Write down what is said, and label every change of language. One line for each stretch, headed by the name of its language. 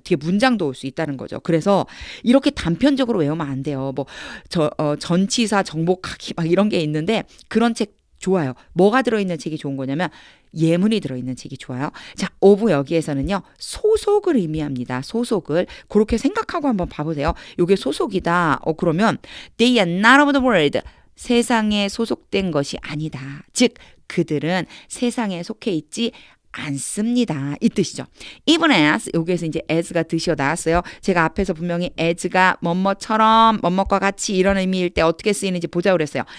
Korean: 뒤에 문장도 올 수 있다는 거죠. 그래서 이렇게 단편적으로 외우면 안 돼요. 뭐 전치사 정복하기 막 이런 게 있는데 그런 책 좋아요. 뭐가 들어있는 책이 좋은 거냐면 예문이 들어있는 책이 좋아요. 자, of 여기에서는요. 소속을 의미합니다. 소속을. 그렇게 생각하고 한번 봐보세요. 이게 소속이다.
English: 그러면 they are not of the world.
Korean: 세상에 소속된 것이 아니다. 즉 그들은 세상에 속해 있지 않습니다. 이 뜻이죠.
English: Even as
Korean: 여기에서 이제 as가 드시어 나왔어요. 제가 앞에서 분명히 as가 뭐뭐처럼 뭐뭐과 같이 이런 의미일 때 어떻게 쓰이는지 보자고 그랬어요.